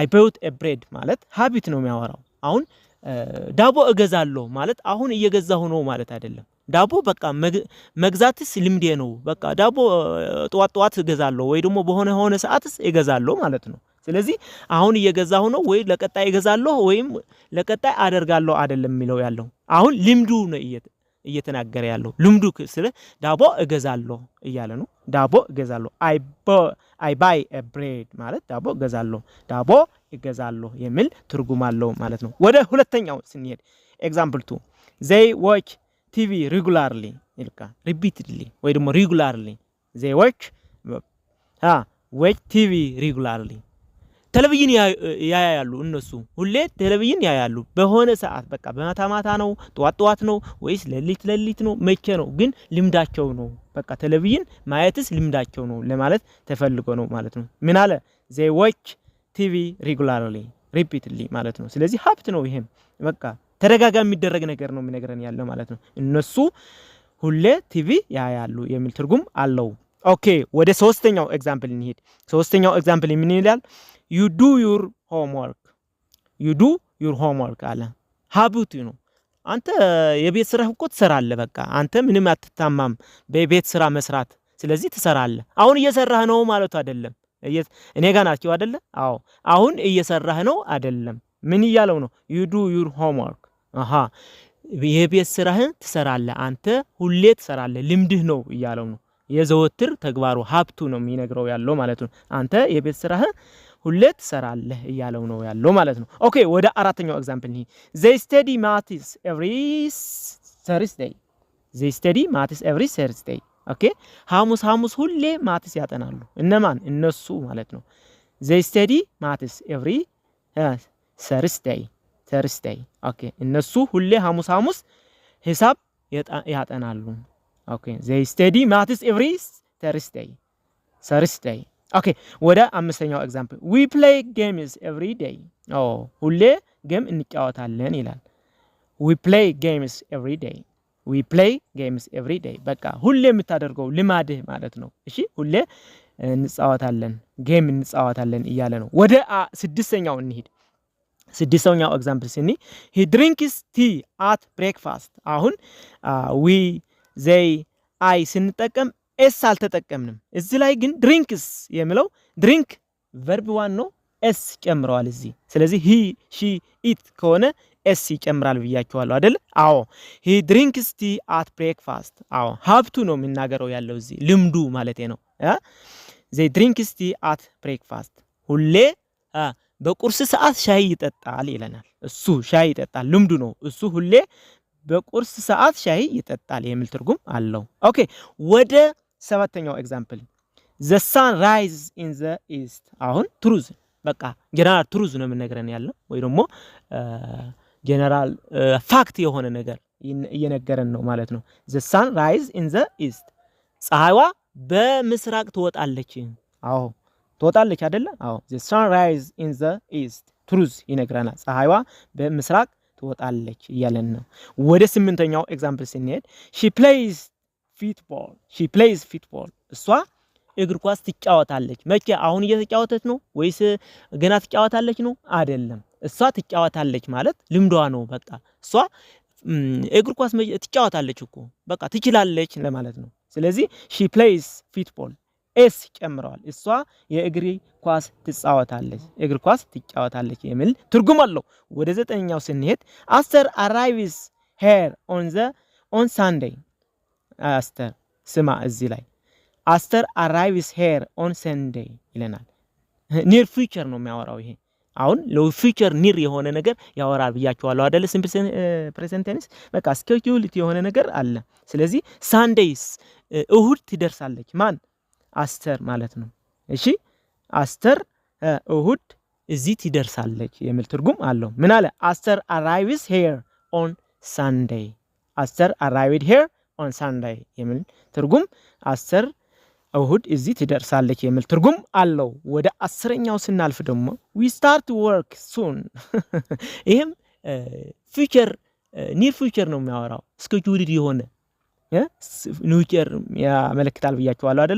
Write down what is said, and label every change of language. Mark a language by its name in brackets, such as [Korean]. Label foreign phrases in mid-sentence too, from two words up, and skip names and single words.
[English] bought a bread [Amharic] ማለት ሀቢት ነው የሚያወራው። አሁን ዳቦ እገዛለሁ ማለት አሁን እየገዛሁ ነው ማለት አይደለም። ዳቦ በቃ መግዛትስ ልምዴ ነው። በቃ ዳቦ ጧት እገዛለሁ ወይ ደግሞ በሆነ ሰዓትስ እገዛለሁ ማለት ነው። ስለዚህ አሁን እየገዛሁ ነው ወይ ለቀጣይ እገዛለሁ ወይም ለቀጣይ አደርጋለሁ አይደለም የሚለው ያለው። አሁን ልምዱ ነው እየተናገረ ያለው። ልምዱ ስለ ዳቦ እገዛለሁ እያለ ነው። ዳቦ እገዛለሁ [English] I buy a bread [Amharic] ማለት ዳቦ እገዛለሁ የሚል ትርጉም አለው ማለት ነው። ወደ ሁለተኛው ስንሄድ ኤግዛምፕል 2 [English] they watch TV regularly [Amharic] ይልካ repeatedly ወይ ደግሞ [English] regularly they watch TV regularly [Amharic] ቴሌቪዥን ያያሉ። እነሱ ሁሌ ቴሌቪዥን ያያሉ በሆነ ሰዓት በቃ በማታ ነው ጧት ነው ወይስ ሌሊት ነው መቼ ነው ግን ልምዳቸው ነው። በቃ ቴሌቪዥን ማየትስ ልምዳቸው ነው ለማለት ተፈልጎ ነው ማለት ነው። ምን አለ? [English] they watch TV regularly repeatedly [Amharic] ማለት ነው። ስለዚህ ሀብት ነው። ይሄም በቃ ተደጋጋሚ የሚደረግ ነገር ነው የሚነግረን ያለው ማለት ነው። እነሱ ሁሌ ቲቪ ያያሉ የሚል ትርጉም አለው። ኦኬ ወደ ሶስተኛው ኤግዛምፕል እንሂድ። ሶስተኛው ኤግዛምፕል ምን ይላል? [English] you do your homework [Amharic] አለ። ሀብቱ ነው። አንተ የቤት ስራ እኮ ትሰራለህ። በቃ አንተ ምንም አትታማም በቤት ስራ መስራት። ስለዚህ ትሰራለህ። አሁን እየሰራህ ነው ማለት አይደለም። እኔ ጋር ናችሁ አይደለ? አዎ አሁን እየሰራህ ነው አይደለም። ምን እያለው ነው? [English] you do your homework [Amharic] የቤት ስራህን ትሰራለህ። አንተ ሁሌ ትሰራለህ ልምድህ ነው እያለው ነው። የዘወትር ተግባሩ ሀብቱ ነው የሚነግረው ያለው ማለት ነው። አንተ የቤት ስራህን ሁሌ ትሰራለህ እያለው ነው ያለው ማለት ነው። ኦኬ ወደ አራተኛው ኤግዛምፕል ነኝ። [English] they study maths every Thursday [Amharic] ኦኬ ሐሙስ ሁሌ ማትስ ያጠናሉ። እነማን? እነሱ ማለት ነው። [English] they study maths every Thursday ኦኬ [Amharic] እነሱ ሁሌ ሐሙስ ሂሳብ ያጠናሉ። [English] ኦኬ they study maths every Thursday. ኦኬ [Amharic] ወደ አምስተኛው [English] ኤግዛምፕል we play games every day [Amharic] ሁሌ ጌም እንጫወታለን ይላል። [English] we play games every [Amharic] day በቃ ሁሌ የምታደርገው ልማድህ ማለት ነው። እሺ ሁሌ እንጫወታለን ጌም እንጫወታለን እያለ ነው። ወደ ስድስተኛው እንሂድ። ስድስተኛው ኤግዛምፕል ሲኒ [English] he drinks tea at breakfast [Amharic] አሁን [English] we they I [Amharic] ስንጠቀም ኤስ አልተጠቀምንም። እዚህ ላይ ግን ድሪንክስ የሚለው [English] drink verb one [Amharic] ነው ኤስ ጨምረዋል እዚህ። ስለዚህ [English] he she it [Amharic] ከሆነ ኤስ ይጨምራል ብያችኋለሁ አይደል? [English] አዎ he drinks tea at breakfast [Amharic] ሀብቱ ነው የሚናገረው ያለው እዚህ ልምዱ ማለት ነው። [English] they drinks tea at breakfast [Amharic] ሁሌ በቁርስ ሰዓት ሻይ ይጠጣል ይለናል። እሱ ሻይ ይጠጣል ልምዱ ነው። እሱ ሁሌ በቁርስ ሰዓት ሻይ ይጠጣል የሚል ትርጉም አለው። ኦኬ ወደ ሰባተኛው ኤግዛምፕል [English] the sun rises in the east [Amharic] አሁን ትሩዝ በቃ [English] general truth [Amharic] ነው የምንነግረን ያለው ወይ ደግሞ [English] general fact [Amharic] የሆነ ነገር እየነገረን ነው ማለት ነው። [English] the sun rises in the east [Amharic] ፀሐይዋ በምስራቅ ትወጣለች። ትወጣለች አይደለ? [English] the sun rises in the east [Amharic] ትሩዝ ይነግረናል። ፀሐይዋ በምስራቅ ትወጣለች እያለን ነው። ወደ ስምንተኛው ኤግዛምፕል ስንሄድ [English] she plays football [Amharic] እሷ እግር ኳስ ትጫወታለች። መቼ? አሁን እየተጫወተች ነው ወይስ ገና ትጫወታለች ነው? አይደለም። እሷ ትጫወታለች ማለት ልምዷ ነው። በቃ እሷ እግር ኳስ ትጫወታለች እኮ በቃ ትችላለች ለማለት ነው። ስለዚህ [English] she plays football [Amharic] ኤስ ጨምረዋል። እሷ የእግር ኳስ ትጫወታለች የሚል ትርጉም አለው። ወደ ዘጠነኛው ስንሄድ አስተር [English] arrives here on Sunday [Amharic] አስተር ስማ እዚህ ላይ አስተር [English] arrives here on Sunday [Amharic] ይለናል። [English] near future [Amharic] ነው የሚያወራው ይሄ። አሁን ለፊውቸር ኒር የሆነ ነገር ያወራል ብያችኋለሁ አይደል? [English] simple present tense [Amharic] በቃ ስኬጁልድ የሆነ ነገር አለ። ስለዚህ ሳንዴይስ እሁድ ትደርሳለች ማን? አስተር ማለት ነው። እሺ አስተር እሁድ እዚህ ትደርሳለች የሚል ትርጉም አለው። ምን አለ? አስተር [English] arrives here on Sunday [Amharic] አስተር [English] arrived here on Sunday [Amharic] የሚል ትርጉም አስተር እሁድ እዚህ ትደርሳለች የሚል ትርጉም አለው። ወደ አስረኛው ስናልፍ ደግሞ [English] we start work soon [Amharic] ይሄም [English] future near future [Amharic] ነው የሚያወራው። ስኬጁልድ የሆነ ኒውቸር ያመለክታል ብያችኋለሁ አይደለ?